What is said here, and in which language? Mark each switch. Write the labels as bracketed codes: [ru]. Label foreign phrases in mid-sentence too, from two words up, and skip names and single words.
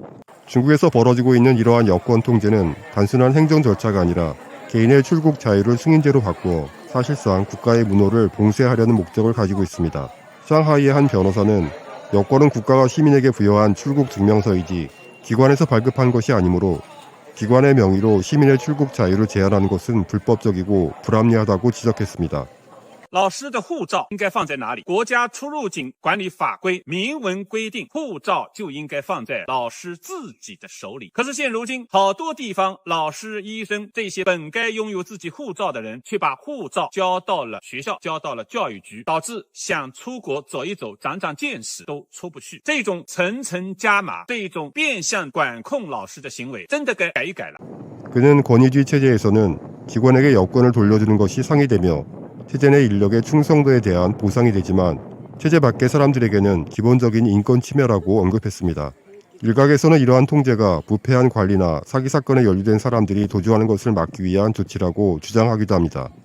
[ko] 중국에서 벌어지고 있는 이러한 여권 통제는 단순한 행정 절차가 아니라 개인의 출국 자유를 승인제로 바꾸어 사실상 국가의 문호를 봉쇄하려는 목적을 가지고 있습니다. 상하이의 한 변호사는 여권은 국가가 시민에게 부여한 출국 증명서이지 기관에서 발급한 것이 아니므로 기관의 명의로 시민의 출국 자유를 제한하는 것은 불법적이고 불합리하다고 지적했습니다. [zh] 老师的护照应该放在哪里？国家出入境管理法规明文规定，护照就应该放在老师自己的手里。可是现如今，好多地方老师、医生这些本该拥有自己护照的人，却把护照交到了学校，交到了教育局，导致想出国走一走、长长见识都出不去。这种层层加码，这种变相管控老师的行为，真的该改一改了。 [ko] 그는 권위주의 체제에서는 기관에게 여권을 돌려주는 것이 상이되며 체제 내 인력의 충성도에 대한 보상이 되지만 체제 밖의 사람들에게는 기본적인 인권 침해라고 언급했습니다. 일각에서는 이러한 통제가 부패한 관리나 사기 사건에 연루된 사람들이 도주하는 것을 막기 위한 조치라고 주장하기도 합니다.